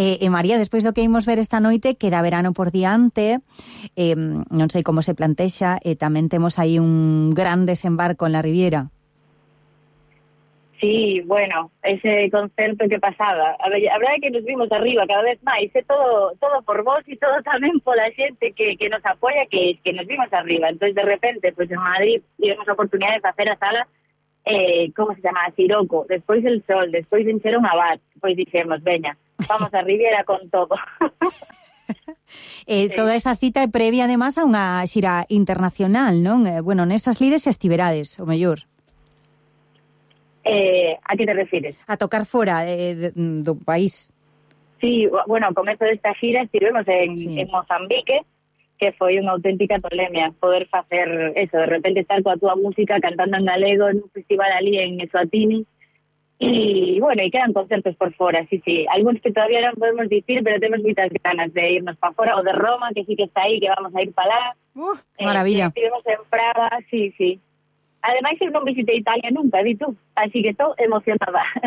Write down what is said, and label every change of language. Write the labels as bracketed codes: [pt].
[gl] María, despois do que imos ver esta noite, queda verano por diante, non sei como se plantexa, tamén temos aí un gran desembarco [es] en la Riviera. [gl] Sí, bueno, ese concerto que pasaba. A verdade é que nos vimos arriba cada vez máis, todo por vos e todo tamén pola xente que nos apoia, que nos vimos arriba. Entón, de repente, pues, en Madrid, tivemos a oportunidade de facer a sala como se chama, Siroco, despois el Sol, despois vincheron a Bat, pois dixemos, veña, vamos a Riviera con todo. toda esa cita é previa, además, a unha xira internacional, non? Bueno, nesas lides estiverades, o mellor. A que te refires? A tocar fora do país. Sí, bueno, ao comezo desta xira estivemos en Mozambique, que foi unha auténtica polémia poder facer eso, de repente estar coa túa música cantando en galego en un festival ali en Eswatini. [es] Y bueno, y quedan conciertos por fuera, sí. Algunos que todavía no podemos decir, pero tenemos muchas ganas de irnos para fuera, o de Roma, que sí que está ahí, que vamos a ir para allá. Maravilla. Estuvimos en Praga, sí. Además, yo no visité Italia nunca, ¿y tú? Así que estoy emocionada.